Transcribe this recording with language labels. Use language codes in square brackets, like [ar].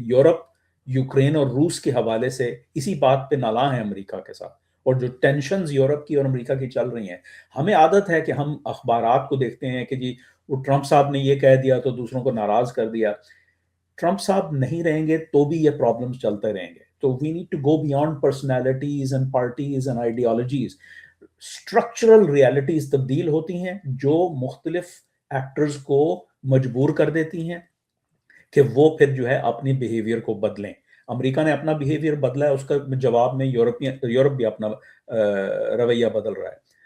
[ur] Europe, Ukraine اور روس کے حوالے سے اسی بات پہ نالاں ہیں امریکہ کے ساتھ. اور جو ٹینشنز یورپ کی اور امریکہ کی چل رہی ہیں، ہمیں عادت ہے کہ ہم اخبارات کو دیکھتے ہیں کہ جی وہ ٹرمپ صاحب نے یہ کہہ دیا تو دوسروں کو ناراض کر دیا. ٹرمپ صاحب نہیں رہیں گے تو بھی یہ پرابلمز چلتے رہیں گے. [en] تو we need to go beyond personalities and parties and ideologies. Structural realities [ur] تبدیل ہوتی ہیں جو مختلف ایکٹرز کو مجبور کر دیتی ہیں کہ وہ پھر جو ہے اپنی بیہیویئر کو بدلیں. امریکہ نے اپنا بیہیویئر بدلا ہے، اس کا جواب میں یورپ بھی اپنا رویہ بدل رہا ہے.